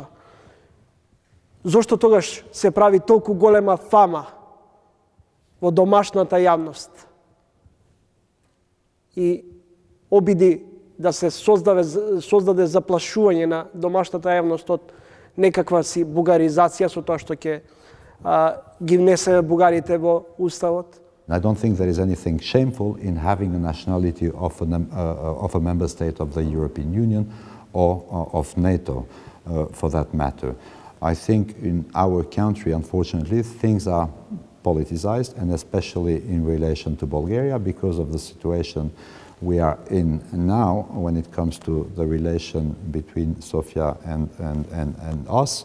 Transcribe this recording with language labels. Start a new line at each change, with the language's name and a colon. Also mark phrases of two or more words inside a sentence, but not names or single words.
Macedonian: Зошто тогаш се прави толку голема фама во домашната јавност и обиди да се создаде заплашување на домашната јавност од некаква си бугаризација со тоа што ќе ги внесе бугарите во уставот?
English: I don't think there is anything shameful in having a nationality of a member state of the European Union or of NATO, for that matter. I think in our country, unfortunately, things are politicized, and especially in relation to Bulgaria, because of the situation we are in now when it comes to the relation between Sofia and us.